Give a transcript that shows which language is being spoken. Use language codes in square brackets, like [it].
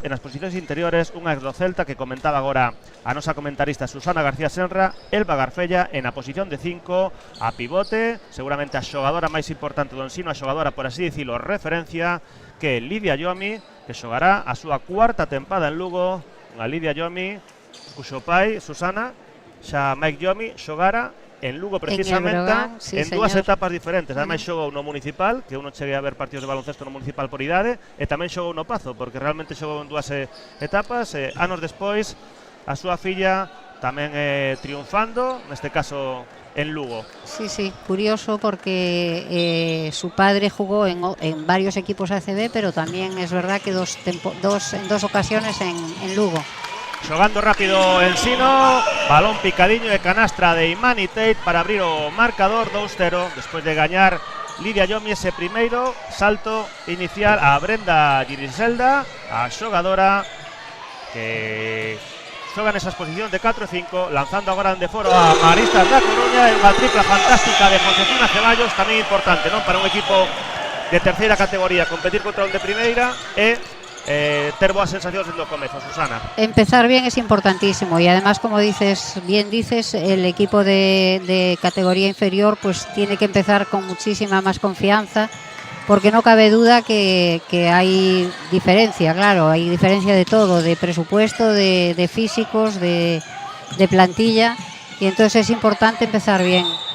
[gl] En as posicións interiores, unha ex do Celta que comentaba agora a nosa comentarista Susana García Senra, Elba Garfella, en a posición de 5, a pivote, seguramente a xogadora máis importante do Ensino, a xogadora, por así dicilo, referencia, que é Lidia Yomi, que xogará a súa 4ª tempada en Lugo, unha Lidia Yomi, cuxo pai, Susana, xa Mike Yomi, xogara en Lugo precisamente sí, en 2 señor. etapas diferentes. Ademais xogou no Municipal, que uno cheguei a ver partidos de baloncesto no Municipal por idade, e tamén xogou no Pazo, porque realmente xogou en 2 etapas. Anos despois, a súa filla tamén triunfando, neste caso en Lugo. [es] Sí, sí, curioso porque su padre jugó en varios equipos ACB, pero también es verdad que en 2 ocasiones en Lugo. [gl] Xogando rápido Ensino, balón picadiño e canastra de Imani Tate para abrir o marcador 2-0 despois de gañar Lidia Yomi ese primeiro salto inicial a Brenda Girriselda, a xogadora que xoga nesas posicións de 4 e 5, lanzando agora de foro a Maristas da Coruña, e unha tripla fantástica de Josefina Ceballos, tamén importante, non, para un equipo de terceira categoría competir contra un de primeira e ter boas sensacións en do comezo, Susana. [es] Empezar bien es importantísimo y además, como bien dices, el equipo de categoría inferior pues tiene que empezar con muchísima más confianza, porque no cabe duda que hay diferencia, claro, hay diferencia de todo, de presupuesto, de físicos, de plantilla, y entonces es importante empezar bien.